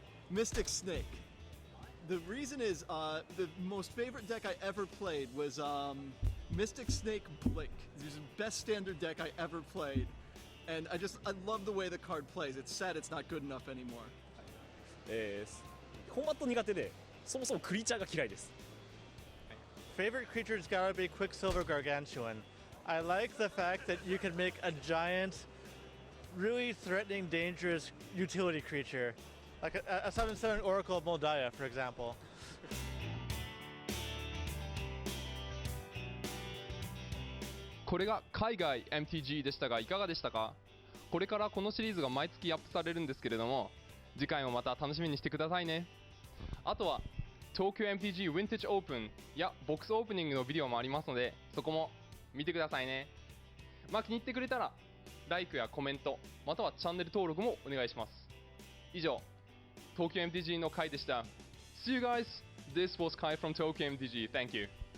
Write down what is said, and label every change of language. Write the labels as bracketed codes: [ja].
[en] Mystic Snake. The reason is the most favorite deck I ever played was Mystic Snake Blink. It was the best standard deck I ever played. And I love the way the card plays. It's sad it's not good enough anymore. [ja] コンバット苦手で、そもそもクリーチャーが嫌いです。 [en] Favorite creature's gotta be Quicksilver Gargantuan. I like the fact that you can make a giant, really threatening, dangerous utility creature. Like a 7/7 Oracle of Moldiah, for example. [ja] これが海外 MTG でしたがいかがでしたか？これからこのシリーズが毎月アップされるんですけれども、次回もまた楽しみにしてくださいね。あとは東京 MTG Vintage Open やボックスオープニングのビデオもありますので、そこも見てくださいね。気に入ってくれたらLIKEやコメント、またはチャンネル登録もお願いします。以上、東京 MTG のKaiでした。 [en] See you guys! This was Kai from Tokyo MTG. Thank you.